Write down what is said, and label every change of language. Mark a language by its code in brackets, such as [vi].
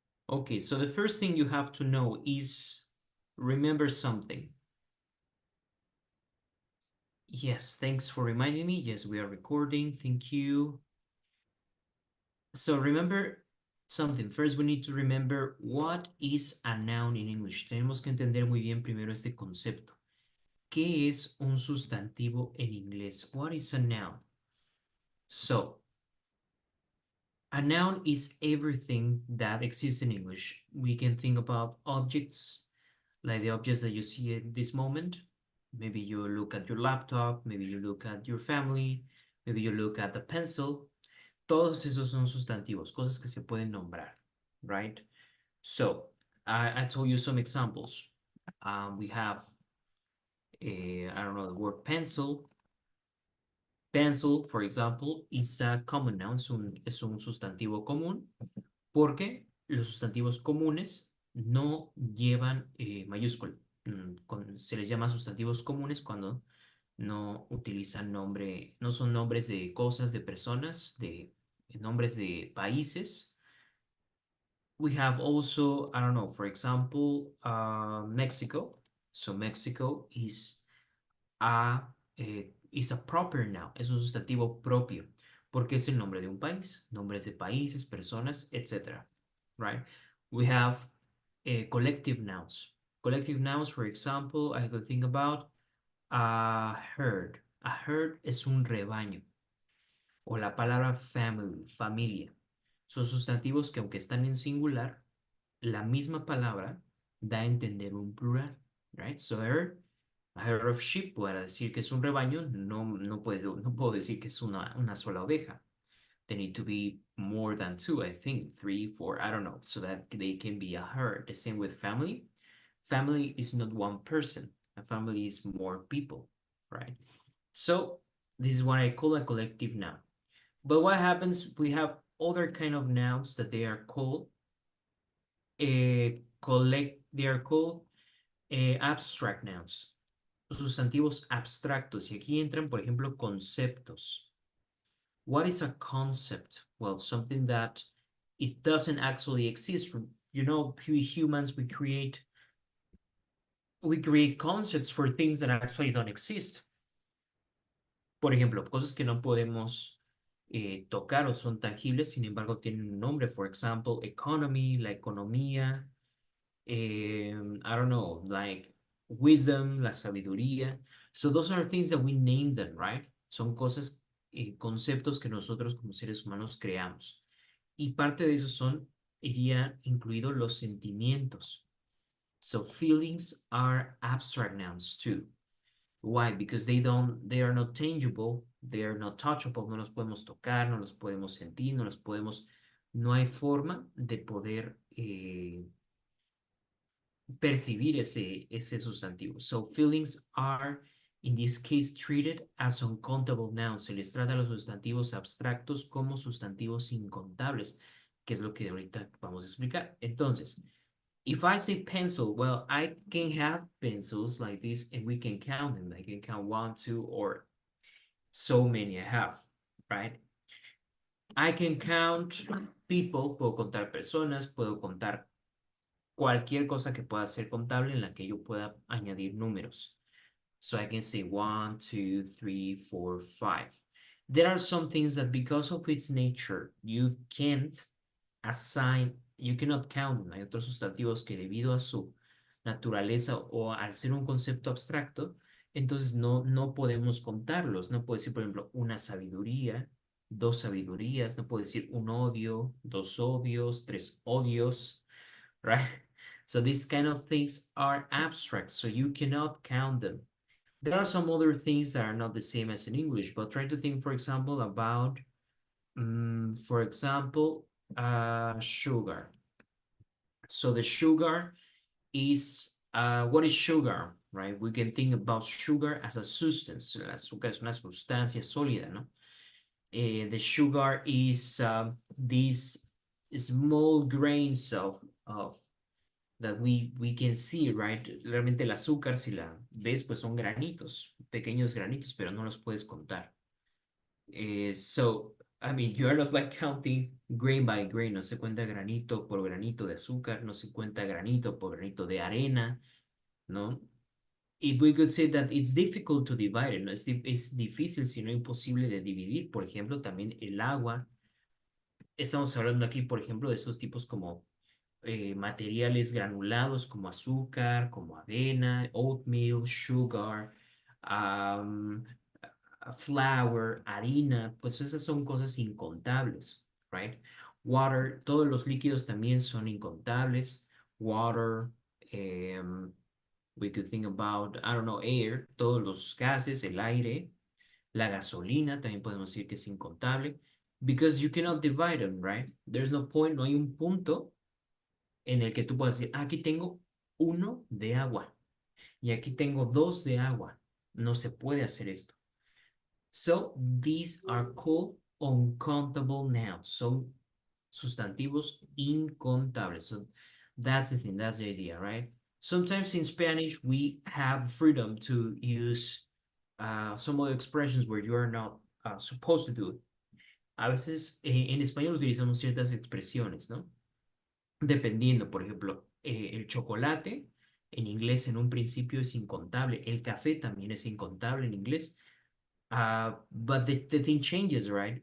[en] Okay, so the first thing you have to know is remember something. Yes, thanks for reminding me. Yes, we are recording. Thank you. So remember something. First, we need to remember what is a noun in English. [es] Tenemos que entender muy bien primero este concepto. ¿Qué es un sustantivo en inglés? [en] What is a noun? So, a noun is everything that exists in English. We can think about objects, like the objects that you see at this moment. Maybe you look at your laptop, maybe you look at your family, maybe you look at the pencil. [es] Todos esos son sustantivos, cosas que se pueden nombrar, [en] right? So, I told you some examples. We have, I don't know, the word pencil. Pencil, for example, is a common noun, [es] es un sustantivo común, porque los sustantivos comunes no llevan mayúscula. Se les llama sustantivos comunes cuando no utilizan nombre, no son nombres de cosas, de personas, de nombres de países. [en] We have also, I don't know, for example, Mexico. So Mexico a, is a proper noun, [es] es un sustantivo propio, porque es el nombre de un país, nombres de países, personas, etc. [en] Right? We have collective nouns. Collective nouns, for example, I could think about a herd. [es] A herd es un rebaño. O la palabra family, familia. Son sustantivos que aunque están en singular, la misma palabra da a entender un plural, [en] right? So herd, a herd of sheep, [es] para decir que es un rebaño, no puedo decir que es una sola oveja. [en] They need to be more than two, I think, three, four, I don't know, so that they can be a herd. The same with family. Family is not one person. A family is more people, right? So this is what I call a collective noun. But what happens, we have other kind of nouns that they are called they are called abstract nouns, [es] sustantivos abstractos. Y aquí entran, por ejemplo, conceptos. [en] What is a concept? Well, something that it doesn't actually exist. You know, we humans, we create concepts for things that actually don't exist. [es] Por ejemplo, cosas que no podemos tocar o son tangibles, sin embargo, tienen un nombre. [en] For example, economy, [es] la economía, [en] I don't know, like wisdom, [es] la sabiduría. [en] So those are things that we name them, right? [es] Son cosas, conceptos que nosotros como seres humanos creamos. Y parte de eso iría incluido los sentimientos. [en] So feelings are abstract nouns too. Why? Because they are not tangible, they are not touchable, [es] no los podemos tocar, no los podemos sentir, no hay forma de poder percibir ese sustantivo. [en] So feelings are, in this case, treated as uncountable nouns. [es] Se les trata a los sustantivos abstractos como sustantivos incontables, que es lo que ahorita vamos a explicar. Entonces, [en] if I say pencil, well, I can have pencils like this and we can count them. I can count one, two, or so many I have, right? I can count people, [es] puedo contar personas, puedo contar cualquier cosa que pueda ser contable en la que yo pueda añadir números. [en] So I can say 1, 2, 3, 4, 5. There are some things that because of its nature, you can't assign, you cannot count them. [es] Hay otros sustantivos que debido a su naturaleza o al ser un concepto abstracto, entonces no podemos contarlos. No puedo decir, por ejemplo, una sabiduría, dos sabidurías, no puedo decir un odio, dos odios, tres odios, [en] right? So these kind of things are abstract, so you cannot count them. There are some other things that are not the same as in English, but try to think, for example, about, for example, sugar. So the sugar is, what is sugar, right? We can think about sugar as a substance. [es] El azúcar es una sustancia sólida, ¿no? [en] The sugar is these small grains of that we can see, right? [es] Realmente el azúcar, si la ves, pues son granitos, pequeños granitos, pero no los puedes contar. [en] So, I mean, you are not like counting grain by grain, [es] no se cuenta granito por granito de azúcar, no se cuenta granito por granito de arena, ¿no? [en] If we could say that it's difficult to divide it, [es] ¿no? Es difícil, si no imposible de dividir. Por ejemplo, también el agua. Estamos hablando aquí, por ejemplo, de esos tipos como materiales granulados como azúcar, como avena, [en] oatmeal, sugar, um, flour, [es] harina, pues esas son cosas incontables, [en] right? [es] Water, todos los líquidos también son incontables. [en] Water, we could think about, I don't know, air, [es] todos los gases, el aire, la gasolina, también podemos decir que es incontable. [en] Because you cannot divide them, right? There's no point, [es] no hay un punto en el que tú puedas decir, aquí tengo uno de agua y aquí tengo dos de agua. No se puede hacer esto. [en] So, these are called uncountable nouns. [es] Son sustantivos incontables. [en] So, that's the thing, that's the idea, right? Sometimes in Spanish, we have freedom to use some other expressions where you are not supposed to do it. [es] A veces en español utilizamos ciertas expresiones, ¿no? Dependiendo, por ejemplo, el chocolate en inglés en un principio es incontable, el café también es incontable en inglés, [en] but the thing changes, right?